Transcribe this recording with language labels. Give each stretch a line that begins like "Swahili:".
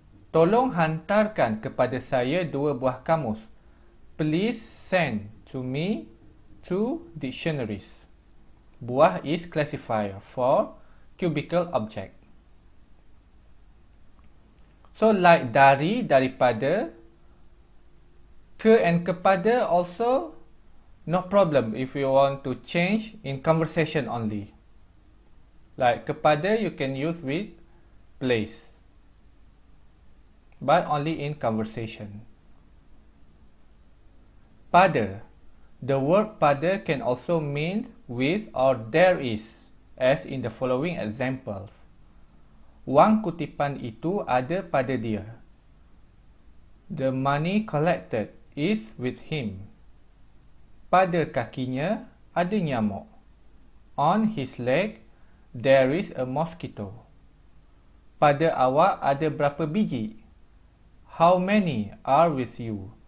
Malay: Tolong hantarkan kepada saya 2 buah kamus.
English: Please send to me 2 dictionaries. Buah is classifier for cubical object. So like dari, daripada, ke and kepada also no problem if you want to change in conversation only. Like kepada you can use with place, but only in conversation. Pada. The word pada can also mean with or there is, as in the following examples.
Malay: Wang kutipan itu ada pada dia.
English: The money collected is with him.
Malay: Pada kakinya ada nyamuk.
English: On his leg there is a mosquito.
Malay: Pada awak ada berapa biji?
English: How many are with you?